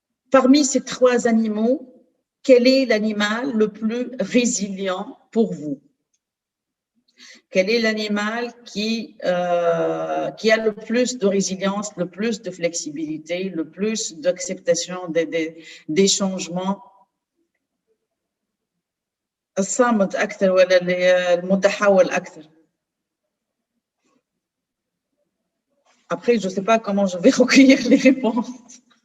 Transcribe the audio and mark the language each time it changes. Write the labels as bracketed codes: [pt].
[fr] Parmi ces trois animaux, quel est l'animal le plus résilient pour vous? Quel est l'animal qui a le plus de résilience, le plus de flexibilité, le plus d'acceptation des changements? [ar] الصامت أكثر ولا المتحول أكثر? [fr] Après, je ne sais pas comment je vais recueillir les réponses.